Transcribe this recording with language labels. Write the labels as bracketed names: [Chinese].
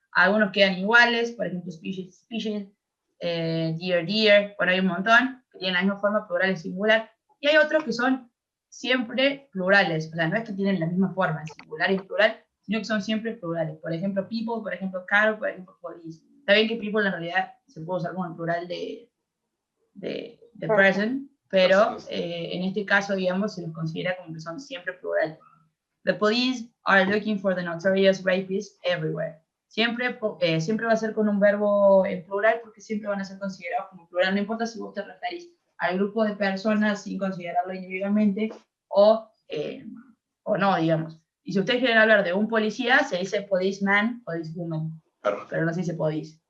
[Spanish] Algunos quedan iguales, por ejemplo, species, deer, bueno, hay un montón que tienen la misma forma, plural y singular, y hay otros que son siempre plurales, o sea, no es que tienen la misma forma, singular y plural, sino que son siempre plurales. Por ejemplo, people, por ejemplo, cattle, por ejemplo, police. Está bien que people en realidad se puede usar como el plural de person, pero en este caso, digamos, se los considera como que son siempre plural. [English] The police are looking for the notorious rapists everywhere. [Spanish] Siempre va a ser con un verbo en plural porque siempre van a ser considerados como plural, no importa si vos te referís al grupo de personas sin considerarlo individualmente o no, digamos. Y si ustedes quieren hablar de un policía, se dice policeman, policewoman, pero no se dice police.